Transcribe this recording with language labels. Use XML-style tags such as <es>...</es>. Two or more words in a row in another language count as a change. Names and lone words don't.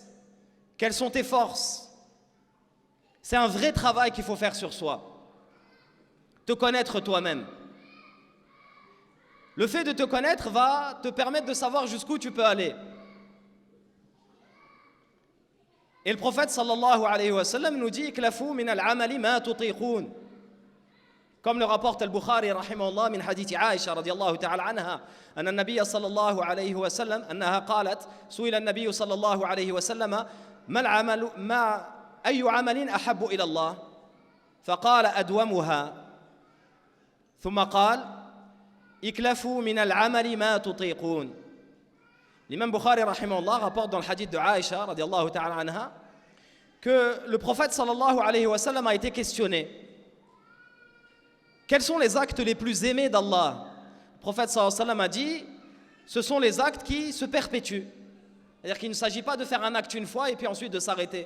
<fr>Quelles sont tes forces? C'est un vrai travail qu'il faut faire sur soi. Te connaître toi-même. Le fait de te connaître va te permettre de savoir jusqu'où tu peux aller. Et le prophète</fr> <ar>صلى الله عليه وسلم</ar> <fr>nous dit</fr> <ar>اكلفوا من الأعمال ما تطيقون.</ar> <fr>Comme le rapporte</fr> <ar>البخاري رحمه الله من حديث عائشة رضي الله تعالى عنها أن النبي صلى الله عليه وسلم أنها قالت سئل النبي صلى الله عليه وسلم ما العمل ما أي عمل أحب إلى الله فقال أدومها ثم قال اكلفوا من الأعمال ما تطيقون.</ar> <fr>L'imam Bukhari rahimahullah rapporte dans le hadith de Aisha</fr> <ar>رضي الله تعالى عنها</ar> <fr>que le prophète</fr> <ar>صلى الله عليه وسلم</ar> <fr>a été questionné. Quels sont les actes les plus aimés d'Allah? Le prophète</fr> <ar>صلى الله عليه وسلم</ar> <fr>a dit ce sont les actes qui se perpétuent. C'est-à-dire qu'il ne s'agit pas de faire un acte une fois et puis ensuite de s'arrêter.</fr>